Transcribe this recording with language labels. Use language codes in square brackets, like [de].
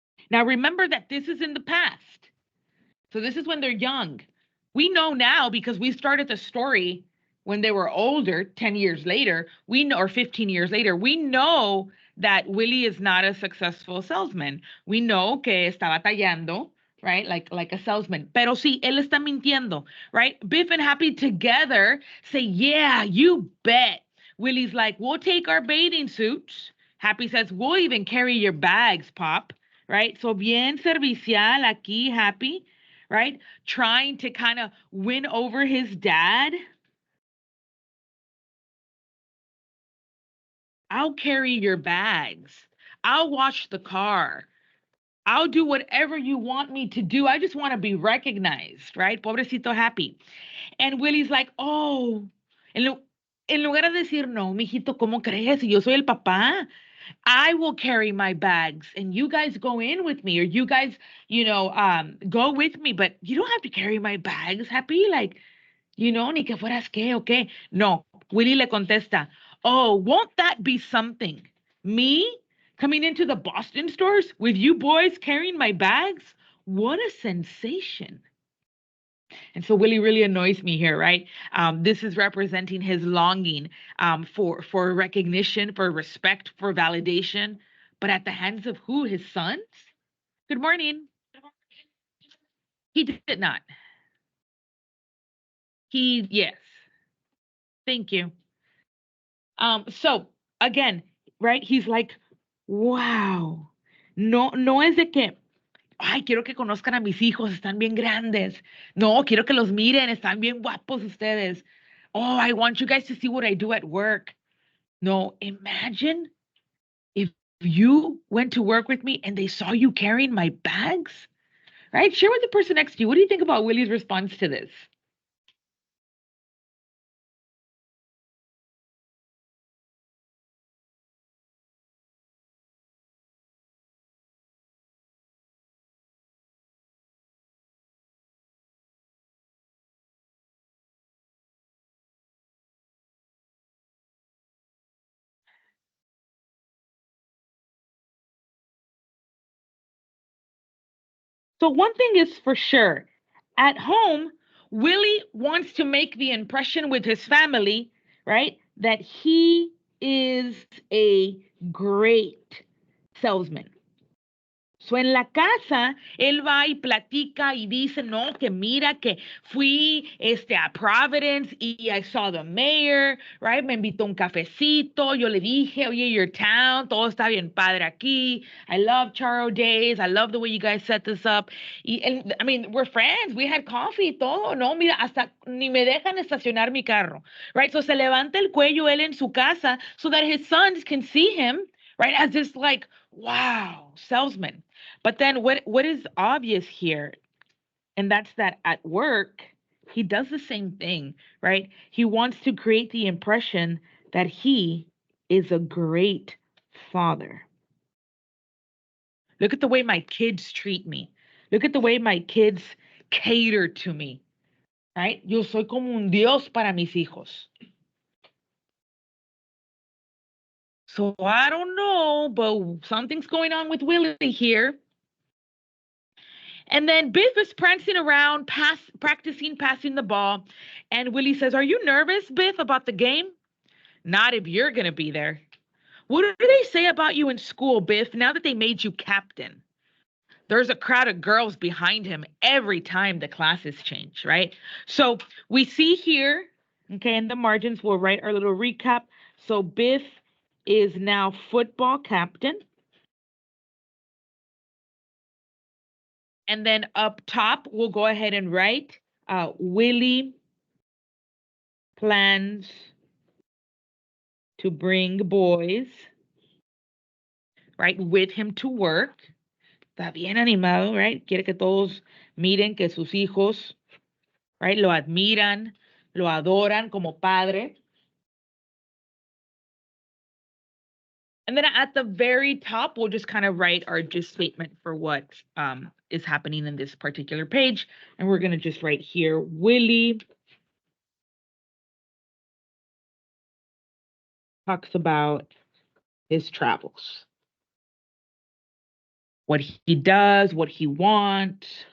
[en] Now, remember that this is in the past. So this is when they're young. We know now because we started the story when they were older, 10 years later, we know, or 15 years later, we know that Willie is not a successful salesman. We know [es] que está batallando, [en] right? Like a salesman. [es] Pero sí, él está mintiendo, right? [en] Biff and Happy together say, yeah, you bet. Willie's like, we'll take our bathing suits. Happy says, we'll even carry your bags, Pop, right? [es] So bien servicial aquí, Happy, right? [en] Trying to kind of win over his dad. I'll carry your bags. I'll wash the car. I'll do whatever you want me to do. I just want to be recognized, right? [es] Pobrecito Happy. [en] And Willie's like, oh, [es] en lugar de decir, no, mijito, ¿cómo crees? Yo soy el papá. [en] I will carry my bags and you guys go in with me or you guys, go with me, but you don't have to carry my bags, Happy. [es] Like, ni que fueras qué o qué. No, Willie le contesta, [en] oh, won't that be something? Me coming into the Boston stores with you boys carrying my bags? What a sensation. And so Willie really annoys me here, right? This is representing his longing for recognition, for respect, for validation, but at the hands of who? His sons? Good morning. He did not. Yes. Thank you. So again, right? He's like, wow. [es] No, no es de que, ay, quiero que conozcan a mis hijos, están bien grandes. No, quiero que los miren, están bien guapos ustedes. [en] Oh, I want you guys to see what I do at work. No, imagine if you went to work with me and they saw you carrying my bags, right? Share with the person next to you. What do you think about Willie's response to this? So, one thing is for sure at home, Willie wants to make the impression with his family, right? That he is a great salesman. [es] So en la casa, él va y platica y dice, no, que mira que fui a Providence y [en] I saw the mayor, [es] right? Me invitó un cafecito, yo le dije, oye, [en] your town, [es] todo está bien padre aquí. [en] I love Charo Days, I love the way you guys set this up. I mean, we're friends, we had coffee, [es] todo, no, mira, hasta ni me dejan estacionar mi carro, right? [en] So [es] se levanta el cuello él en su casa [en] so that his sons can see him, right? As this like, wow, salesman. But then what is obvious here, and that's that at work, he does the same thing, right? He wants to create the impression that he is a great father. Look at the way my kids treat me. Look at the way my kids cater to me, right? [es] Yo soy como un Dios para mis hijos. [en] So I don't know, but something's going on with Willie here. And then Biff is prancing around, practicing passing the ball. And Willie says, are you nervous, Biff, about the game? Not if you're going to be there. What do they say about you in school, Biff, now that they made you captain? There's a crowd of girls behind him every time the classes change, right? So we see here, okay, in the margins, we'll write our little recap. So Biff is now football captain. And then up top, we'll go ahead and write Willie plans to bring boys, right, with him to work. [es] Está bien animado, right? Quiere que todos miren que sus hijos, right, lo admiran, lo adoran como padre. [en] And then at the very top, we'll just kind of write our just statement for what is happening in this particular page. And we're going to just write here, Willie talks about his travels, what he does, what he wants.